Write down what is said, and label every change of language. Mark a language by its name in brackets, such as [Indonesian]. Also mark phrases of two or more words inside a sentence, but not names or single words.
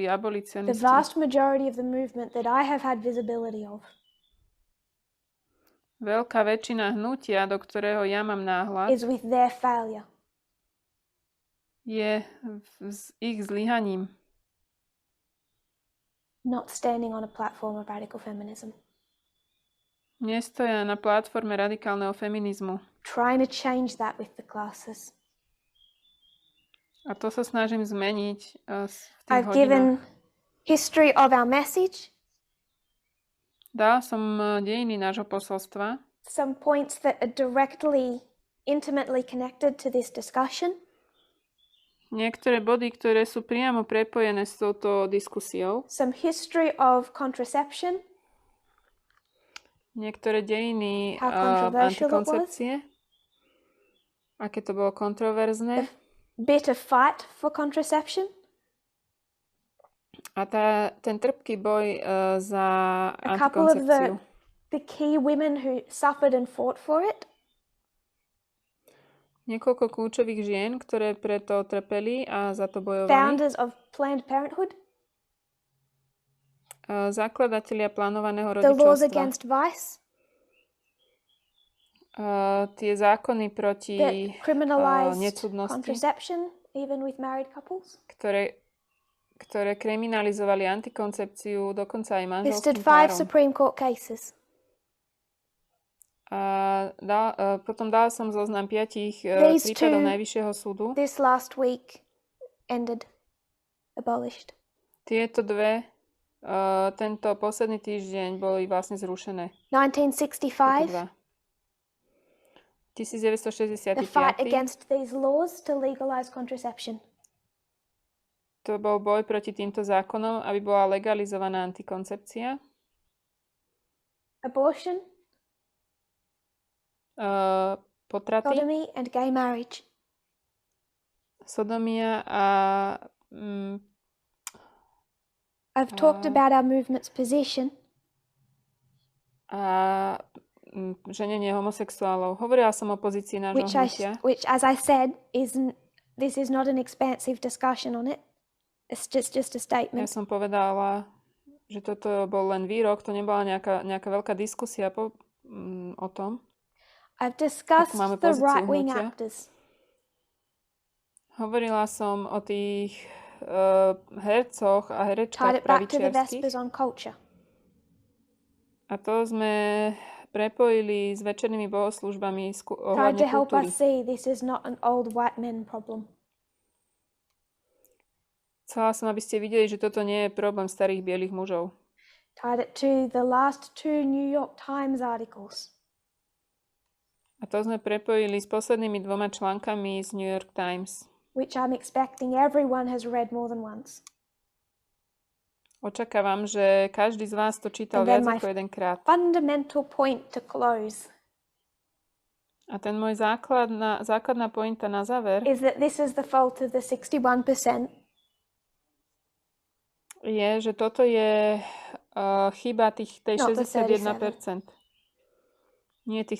[English] The [Slovak] abolicionisti. [English] vast majority of the movement that I have had visibility of [Slovak] Veľká väčšina hnutia, do ktorého ja mám náhľad, [English] is with their failure. [Slovak] je s ich zlyhaním. [English] Not standing on a platform of radical feminism. [Slovak] Nestoja na platforme radikálneho feminizmu. [English] Trying to change that with the classes. [Slovak] A to sa snažím zmeniť v tých [English] I've [Slovak] hodinách. [English] given history of our message, [Slovak] Dal som dejiny nášho posolstva, [English] some points that are directly, intimately connected to this discussion, [Slovak] niektoré body, ktoré sú priamo prepojené s touto diskusiou, [English] some history of contraception, [Slovak] niektoré dejiny [English] How controversial it was. [Slovak] antikoncepcie, aké to bolo kontroverzné, [English] bit of fight for contraception, [Slovak] a ten trpký boj za [English] a couple of [Slovak] antikoncepciu. [English] the key women who suffered and fought for it, [Slovak] Niekoľko kľúčových žien, ktoré preto trpeli a za to bojovali. [English] founders of Planned Parenthood, [Slovak] Zakladatelia plánovaného [English] the laws [Slovak] rodičovstva. [English] against vice, [Slovak] Tie zákony proti [English] that criminalized [Slovak] necudnosti, [English] contraception, even with married couples. [Slovak] ktoré kriminalizovali antikoncepciu, dokonca aj [English] Listed [Slovak] manželským [English] 5 [Slovak] párom. [English] Supreme Court cases. [Slovak] A potom dal som zoznam 5 [English] These [Slovak] prípadov [English] two- [Slovak] Najvyššieho súdu. [English] This last week ended, abolished. [Slovak] Tieto dve tento posledný týždeň boli vlastne zrušené. Tieto [English] 1965, [Slovak] dva. [English] the fight [Slovak] 1965. [English] against these laws to legalize contraception. [Slovak] To bol boj proti týmto zákonom, aby bola legalizovaná antikoncepcia. [English] Abortion, [Slovak] Potraty, [English] sodomy, and gay marriage. [Slovak] sodomia a [English] I've talked about our movement's position [Slovak] ženenie homosexuálov. Hovorila som o pozícii nášho hnutia, [English] which, as I said, this is not an expansive discussion on it. It's just a [Slovak] Ja [English] statement. [Slovak] som povedala, že toto bol len výrok, to nebola nejaká veľká diskusia o tom. [English] I've discussed [Slovak] máme [English] the [Slovak] pozíciu [English] right-wing [Slovak] hnutia. [English] actors. [Slovak] Hovorila som o tých hercoch a [English] Tied [Slovak] herečkách [English] it back to the [Slovak] pravičiarskych. [English] Vespers on culture. [Slovak] A to sme prepojili s večernými bohoslúžbami [English] Tried [Slovak] ohľadne [English] to help [Slovak] kultúry. [English] us see this is not an old white men problem. [Slovak] Chcela som, aby ste videli, že toto nie je problém starých bielých mužov. [English] Tied it to the last 2 New York Times articles. [Slovak] A to sme prepojili s poslednými 2 článkami z New York Times. [English] Which I'm expecting everyone has read more than once. [Slovak] Očakávam, že každý z vás to čítal [English] And then [Slovak] viac [English] my [Slovak] ako jedenkrát. [English] fundamental point to close [Slovak] A ten môj základná pointa na záver [English] is that this is the fault of the 61%. [Slovak] je, že toto je chyba tej [English] Not the [Slovak] 61%. Nie tých